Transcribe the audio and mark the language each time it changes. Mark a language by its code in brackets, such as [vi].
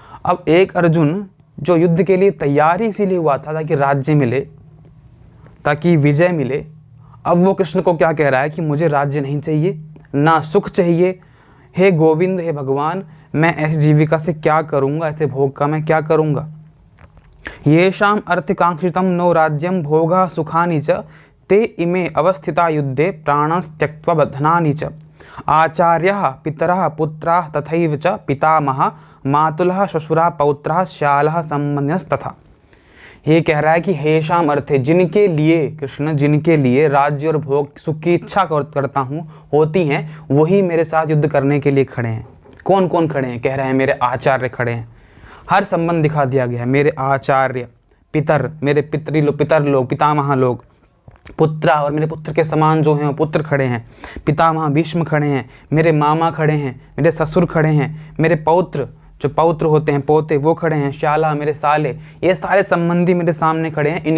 [hi] अब एक अर्जुन जो युद्ध के लिए तैयार ही इसीलिए हुआ था ताकि राज्य मिले, ताकि विजय मिले, अब वो कृष्ण को क्या कह रहा है कि मुझे राज्य नहीं चाहिए, ना सुख चाहिए। हे गोविंद, हे भगवान, मैं ऐसी जीविका से क्या करूँगा, ऐसे भोग का मैं क्या करूँगा। [sa] येषाम अर्थकांक्षितम नो राज्यम भोगा सुखानि च ते इमे अवस्थिता युद्धे प्राणस्त्यक्त्वा बध्नानि च आचार्यः पितरः पुत्राः तथैव च पितामहः मातुलः श्वशुरः पौत्रः श्यालः संबंधिनस्तथा। [hi] ये कह रहा है कि [sa] हेशाम अर्थे, [hi] जिनके लिए कृष्ण, जिनके लिए राज्य और भोग सुख की इच्छा करता हूँ होती हैं, वही मेरे साथ युद्ध करने के लिए खड़े हैं। कौन कौन खड़े हैं? कह रहे हैं मेरे आचार्य खड़े हैं। हर संबंध दिखा दिया गया है। मेरे आचार्य, पितर, मेरे पितर लोग, पितामह लोग, पुत्र और मेरे पुत्र के समान जो हैं वो पुत्र खड़े हैं, पितामह भीष्म खड़े हैं, मेरे मामा खड़े हैं, मेरे ससुर खड़े हैं, मेरे पौत्र जो पौत्र होते हैं पोते वो खड़े हैं, श्याला मेरे साले, ये सारे संबंधी मेरे सामने खड़े हैं।